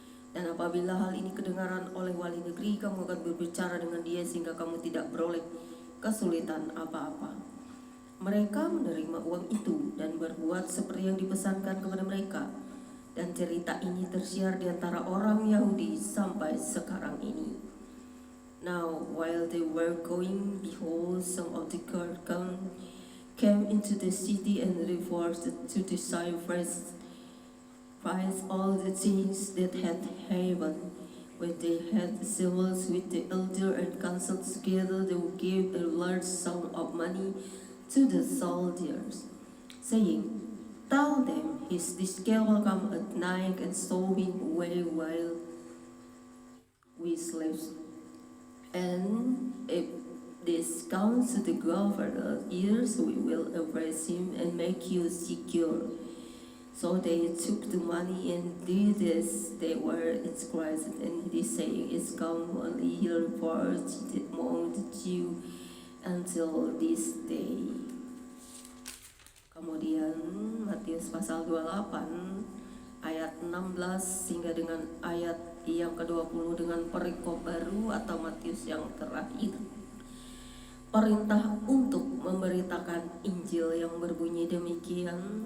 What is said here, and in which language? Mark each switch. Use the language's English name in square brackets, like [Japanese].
[Indonesian] Dan apabila hal ini kedengaran oleh wali negeri, kamu akan berbicara dengan dia sehingga kamu tidak beroleh kesulitan apa-apa. Mereka menerima uang itu dan berbuat seperti yang dipesankan kepada mereka. Dan cerita ini tersiar di antara orang Yahudi sampai sekarang ini. [English] Now, while they were going, behold, some of the guard came into the city and reported to the Cyprus all the things that had happened. When they had settled with the elder and council together, they gave a large sum of money to the soldiers, saying, tell them his disciple will come at night and stow him away while we sleep. And if this comes to the governor's ears, we will arrest him and make you secure. So they took the money and did as they were instructed, and this saying is commonly reported among the Jews until this day. [Indonesian] Kemudian Matius pasal 28 ayat 16 hingga dengan ayat yang ke-20 dengan perikop baru atau Matius yang terakhir. Perintah untuk memberitakan Injil yang berbunyi demikian.